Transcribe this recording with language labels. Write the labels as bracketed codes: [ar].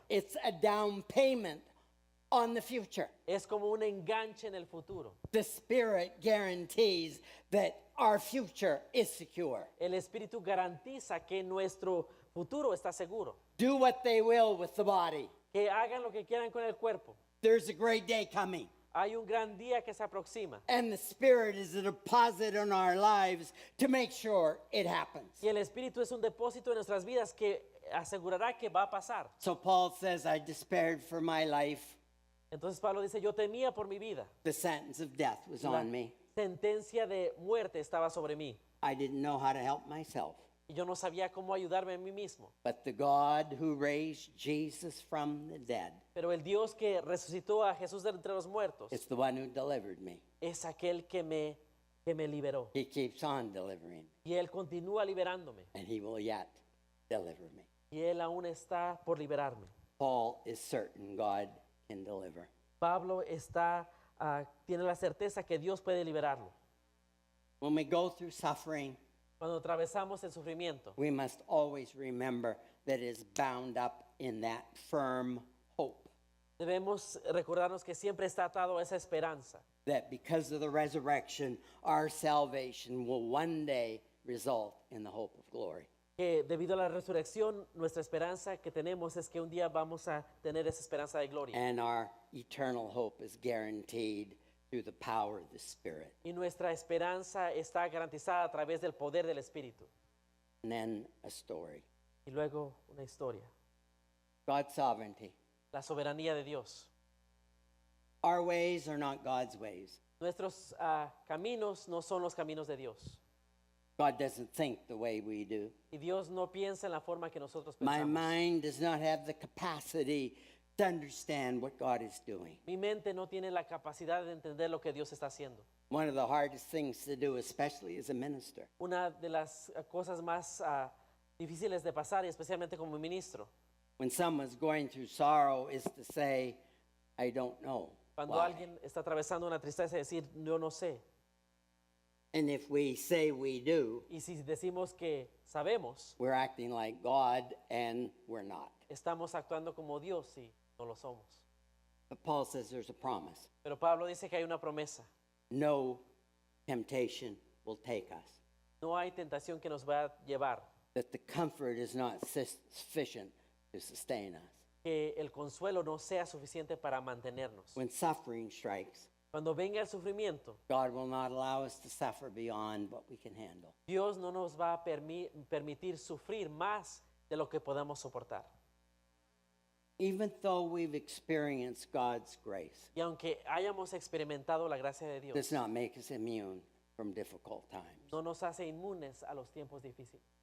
[en] It's a down payment on the future. [es] Es como un enganche en el futuro. [en] The Spirit guarantees that our future is secure. [es] El Espíritu garantiza que nuestro futuro está seguro. [en] Do what they will with the body. [es] Que hagan lo que quieran con el cuerpo. [en] There's a great day coming. [es] Hay un gran día que se aproxima. [en] And the Spirit is a deposit on our lives to make sure it happens. [es] Y el Espíritu es un depósito en nuestras vidas que asegurará que va a pasar. [en] So Paul says, I despaired for my life. [es] Entonces Pablo dice, yo temía por mi vida. [en] The sentence of death was [es] La [en] on me. [es] sentencia de muerte estaba sobre mí. [en] I didn't know how to help myself. [es] Y yo no sabía cómo ayudarme a mí mismo. [en] But the God who raised Jesus from the dead [es] Pero el Dios que resucitó a Jesús de entre los muertos [en] is the one who delivered me. [es] es aquel que me liberó. [en] He keeps on delivering me, [es] Y Él continúa liberándome. [en] and he will yet deliver me. [es] Y Él aún está por liberarme. [en] Paul is certain God can deliver. [es] Pablo tiene la certeza que Dios puede liberarlo. [en] When we go through suffering, [es] Cuando atravesamos el sufrimiento, [en] we must always remember that it is bound up in that firm hope [es] debemos recordarnos que siempre está atado a esa esperanza. [en] that because of the resurrection, our salvation will one day result in the hope of glory. [es] Que debido a la resurrección, nuestra esperanza que tenemos es que un día vamos a tener esa esperanza de gloria. [en] And our eternal hope is guaranteed through the power of the Spirit. [es] Y nuestra esperanza está garantizada a través del poder del Espíritu. [en] And then a story. [es] Y luego una historia. [en] God's sovereignty. [es] La soberanía de Dios. [en] Our ways are not God's ways. [es] Nuestros caminos no son los caminos de Dios. [en] God doesn't think the way we do. [es] Y Dios no piensa en la forma que nosotros [en] My [es] pensamos. [en] mind does not have the capacity to understand what God is doing. [es] Mi mente no tiene la capacidad de entender lo que Dios está haciendo. [en] One of the hardest things to do, especially as a minister, [es] Una de las cosas más difíciles de pasar, y especialmente como ministro. [en] When someone's going through sorrow is to say, I don't know. [es] Cuando [en] why. [es] alguien está atravesando una tristeza, decir, yo no sé. [en] And if we say we do, [es] Y si decimos que sabemos, [en] we're acting like God and we're not. [es] estamos actuando como Dios y no lo somos. [en] But Paul says there's a promise. [es] Pero Pablo dice que hay una promesa. [en] No temptation will take us. [es] No hay tentación que nos va a llevar, [en] That the comfort is not sufficient to sustain us. [es] que el consuelo no sea suficiente para mantenernos. [en] When suffering strikes, [es] Cuando venga el sufrimiento, [en] God will not allow us to suffer beyond what we can handle. [es] Dios no nos va a permitir sufrir más de lo que podamos soportar. [en] Even though we've experienced God's grace, [es] Y aunque hayamos experimentado la gracia de [en] does [es] Dios, [en] not make us immune from difficult times. [es] no nos hace inmunes a los tiempos difíciles.